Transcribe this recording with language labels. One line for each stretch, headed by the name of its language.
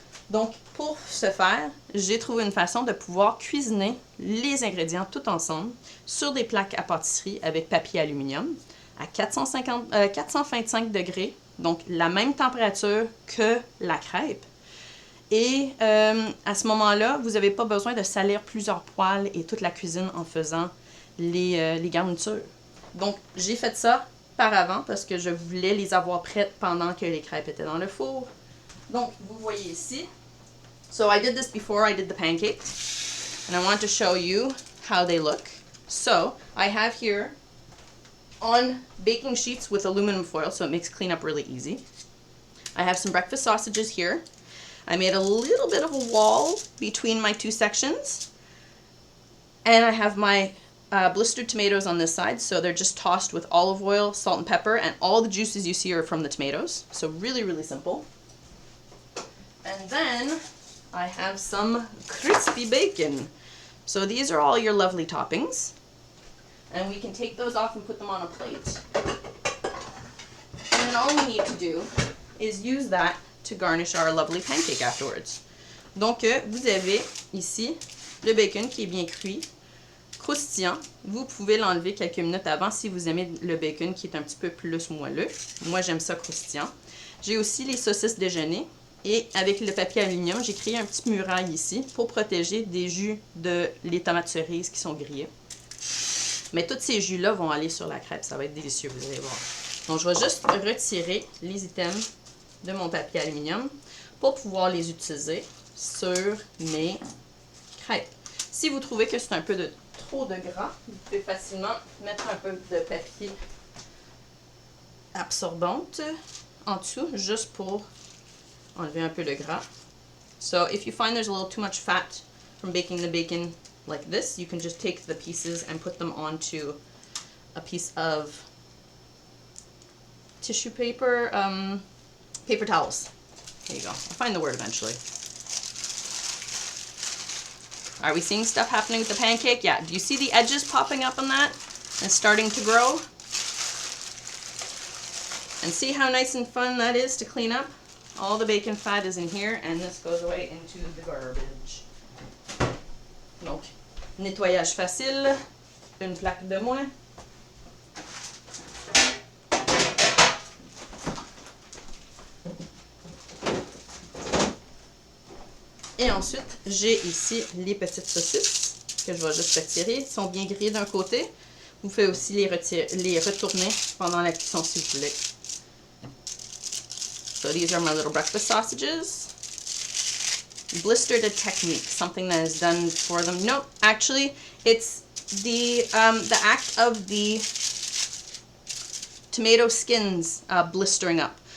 French: Donc, pour ce faire, j'ai trouvé une façon de pouvoir cuisiner les ingrédients tout ensemble sur des plaques à pâtisserie avec papier aluminium à 425 degrés, donc la même température que la crêpe. Et à ce moment-là, vous n'avez pas besoin de salir plusieurs poêles et toute la cuisine en faisant les garnitures. Donc, j'ai fait ça par avant parce que je voulais les avoir prêtes pendant que les crêpes étaient dans le four. Donc, vous voyez ici.
English: So, I did this before I did the pancake. And I want to show you how they look. So, I have here on baking sheets with aluminum foil, so it makes cleanup really easy. I have some breakfast sausages here. I made a little bit of a wall between my two sections. And I have my blistered tomatoes on this side, so they're just tossed with olive oil, salt and pepper, and all the juices you see are from the tomatoes. So really, really simple. And then I have some crispy bacon. So these are all your lovely toppings. And we can take those off and put them on a plate. And then all we need to do is use that to garnish our lovely pancake afterwards.
French: Donc, vous avez ici le bacon qui est bien cuit, croustillant. Vous pouvez l'enlever quelques minutes avant si vous aimez le bacon qui est un petit peu plus moelleux. Moi, j'aime ça croustillant. J'ai aussi les saucisses déjeuner. Et avec le papier aluminium, j'ai créé un petit muraille ici pour protéger des jus de les tomates cerises qui sont grillées. Mais tous ces jus-là vont aller sur la crêpe. Ça va être délicieux, vous allez voir. Donc, je vais juste retirer les items de mon papier aluminium pour pouvoir les utiliser sur mes crêpes. Si vous trouvez que c'est un peu de trop de gras, vous pouvez facilement mettre un peu de papier absorbante en dessous, juste pour enlever un peu de gras.
English: So if you find there's a little too much fat from baking the bacon like this, you can just take the pieces and put them onto a piece of tissue paper, paper towels. There you go. I'll find the word eventually. Are we seeing stuff happening with the pancake? Yeah. Do you see the edges popping up on that and starting to grow? And see how nice and fun that is to clean up? All the bacon fat is in here, and this goes away into the garbage.
French: Donc, nettoyage facile, une plaque de moins. Et ensuite, j'ai ici les petites saucisses que je vais juste retirer. Ils sont bien grillés d'un côté. Vous pouvez aussi les retourner pendant la cuisson si vous voulez.
English: So these are my little breakfast sausages. Blistered a technique, something that is done for them. No, actually, it's the act of the tomato skins blistering up.